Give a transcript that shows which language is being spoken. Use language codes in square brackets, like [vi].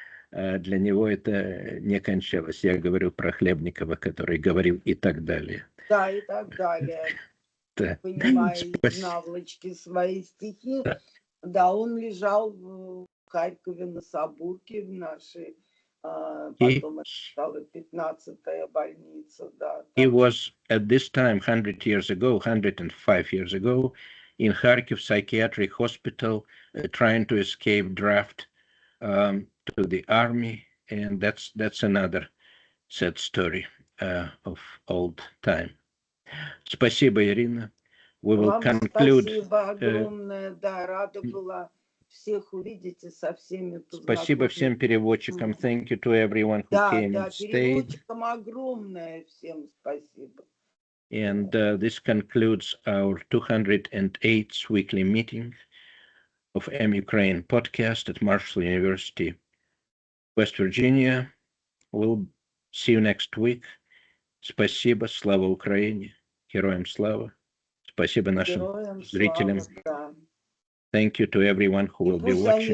[ru] Для него это не кончалось. Я говорю про Хлебникова, который говорил и так далее. Да, и так далее. Понимая из наволочки свои стихи. Да, он лежал в Харькове на Сабурке в нашей, потом это стала 15-я больница, да. [en] He was at this time 100 years ago, 105 years ago, in Kharkiv psychiatric hospital, trying to escape draft to the army, and that's another sad story of old time. [ru] Спасибо, Ирина. [en] We will conclude. [ru] Спасибо огромное, да, рада была всех увидеть и со всеми познакомиться. Спасибо всем переводчикам. [en] Thank you to everyone who came and stayed. [ru] Переводчикам огромное всем спасибо. [en] And this concludes our 208th weekly meeting of Ukraine podcast at Marshall University, West Virginia. We'll see you next week. [ru] Спасибо, слава Украине, героям слава. Спасибо нашим зрителям. [en] Thank you to everyone who will be watching.